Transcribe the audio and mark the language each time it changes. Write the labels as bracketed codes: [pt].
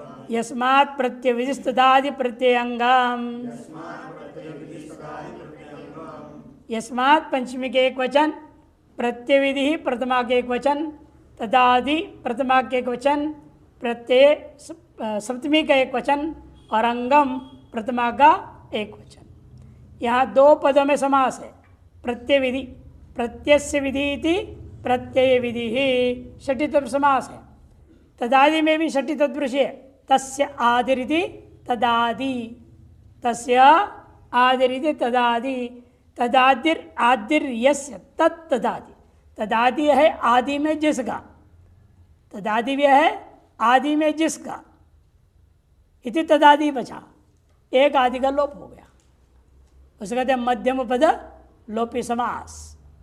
[sa] यस्मात् प्रत्यय विधिस्तदादि प्रत्ययंगम, [hi] यस्मात् पंचमी के एक वचन, प्रत्यय विधि प्रथमा के एक वचन, तदादि प्रथमा के एक वचन, प्रत्यय सप्तमी का एक वचन और अंगम प्रथमा का एक वचन। यहाँ दो पदों में समास है। प्रत्यय विधि, [sa] प्रत्यस्य विधि इति प्रत्यय विधि [hi] ही षष्ठी तत्पुरुष समास है। तदादि में भी षष्ठी तत्पुरुष है। [sa] तस्य आदिरिति तदादि, तस्य आदिरिति तदादि, तदादिर आदिर यस्य तत्तदादि। [hi] तदादि है आदि में जिसका, तदादि भी है आदि में जिसका, इति तदादि बचा, एक आदि का लोप हो गया, उसे कहते हैं मध्यम पद लोपी समास।